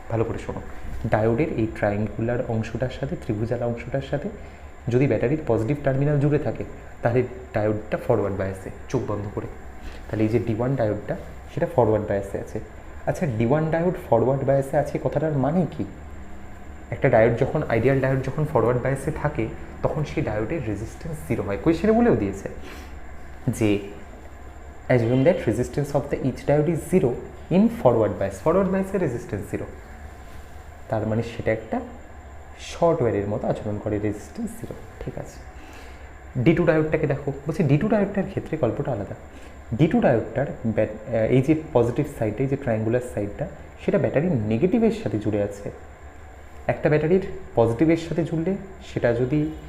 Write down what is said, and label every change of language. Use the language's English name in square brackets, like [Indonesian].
[Bangla] ভালো করে শোনো, ডায়োডের এই ট্রায়াঙ্গুলার অংশটার সাথে, ত্রিভুজালা অংশটার সাথে যদি ব্যাটারির পজিটিভ টার্মিনাল জুড়ে থাকে, তাহলে ডায়োডটা ফরওয়ার্ড বায়াসে, চোখ বন্ধ করে। তাহলে এই যে D1 ডায়োডটা, সেটা ফরওয়ার্ড বায়াসে আছে। আচ্ছা, D1 ডায়োড ফরওয়ার্ড বায়াসে আছে, কথাটার মানে কি? একটা ডায়োড যখন, আইডিয়াল ডায়োড যখন ফরওয়ার্ড বায়াসে থাকে, তখন সেই ডায়োডের রেজিস্ট্যান্স 0 হয়। কোয়েশ্চেনে বলেও দিয়েছে যে [English] assume that resistance of the each diode is 0 in forward bias. [Bangla] Forward bias এর রেজিস্ট্যান্স 0, তার মানে সেটা একটা শর্ট ওয়্যারের মতো আচরণ করে, রেজিস্ট্যান্স 0। ঠিক আছে, D2 ডায়োডটাকে দেখো। বলছি D2 ডায়োডটার ক্ষেত্রে গল্পটা আলাদা। D2 ডায়োডটার এই যে পজিটিভ সাইডটা, এই যে ট্রায়াঙ্গুলার সাইডটা, সেটা ব্যাটারির নেগেটিভের সাথে জুড়ে আছে। একটা ব্যাটারির পজিটিভের সাথে জুড়লে, সেটা যদি